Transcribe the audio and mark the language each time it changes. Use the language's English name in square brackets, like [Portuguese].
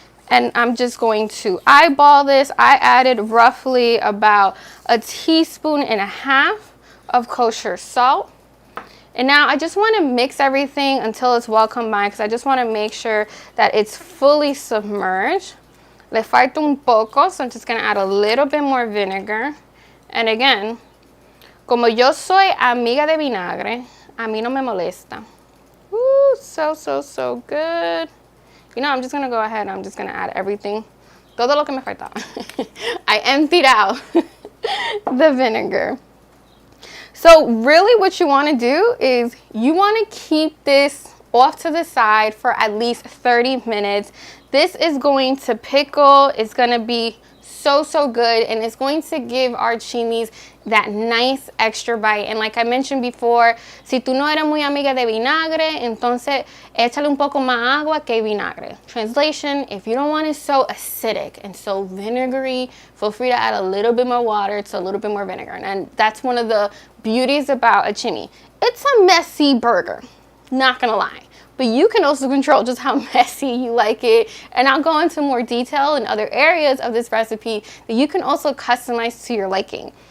[English] And I'm just going to eyeball this. I added roughly about 1.5 teaspoons of kosher salt. And now I just want to mix everything until it's well combined, because I just want to make sure that it's fully submerged. [Spanish] Le falta un poco, [English] so I'm just going to add a little bit more vinegar. And again, [Spanish] como yo soy amiga de vinagre, a mí no me molesta. [English] Ooh, so good. I'm just going to go ahead and I'm just going to add everything. [Spanish] Todo lo que me faltaba. [English] I emptied out the vinegar. So really what you want to do is you want to keep this off to the side for at least 30 minutes. This is going to pickle. It's going to be so good, and it's going to give our chimis that nice extra bite. And like I mentioned before, [Spanish] si tú no eres muy amiga de vinagre, entonces échale un poco más agua que vinagre. [English] Translation, if you don't want it so acidic and so vinegary, feel free to add a little bit more water to a little bit more vinegar. And that's one of the beauties about a chimi. It's a messy burger, not gonna lie. But you can also control just how messy you like it. And I'll go into more detail in other areas of this recipe that you can also customize to your liking.